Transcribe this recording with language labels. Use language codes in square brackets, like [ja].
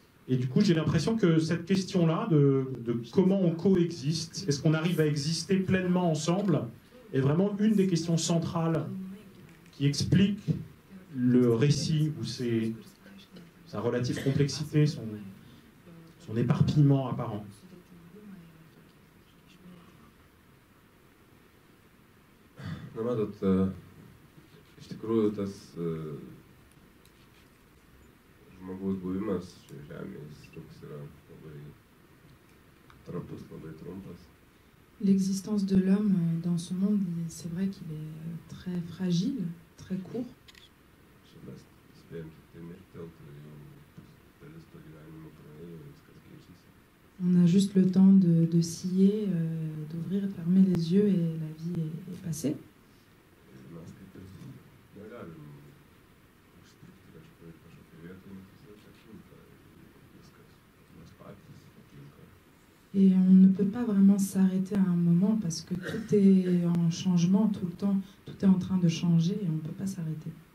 [fr] Et du coup, j'ai l'impression que cette question-là, de comment on coexiste, est-ce qu'on arrive à exister pleinement ensemble, est vraiment une des questions centrales qui explique le récit ou sa relative complexité, son éparpillement apparent. [lt] Na matot, iš tikrųjų tas žmogaus buvimas šioje žemėje, jis toks yra labai trapus, labai trumpas. [fr] L'existence de l'homme dans ce monde, c'est vrai qu'il est très fragile, très court. [lt] Čia mes spėjom tik tai mirktelti, jau dalis to gyvenimo praėjo, viskas keičiasi. [fr] On a juste le temps de scier, d'ouvrir et de fermer les yeux et la vie est passée. [lt] Ir mes kaip ir negalim užstrigti kažkokioj vietoj, nes visą laiką kinta viskas. Mes patys, aplinka. [fr] Et on ne peut pas vraiment s'arrêter à un moment parce que tout est en changement tout le temps, tout est en train de changer et on ne peut pas s'arrêter.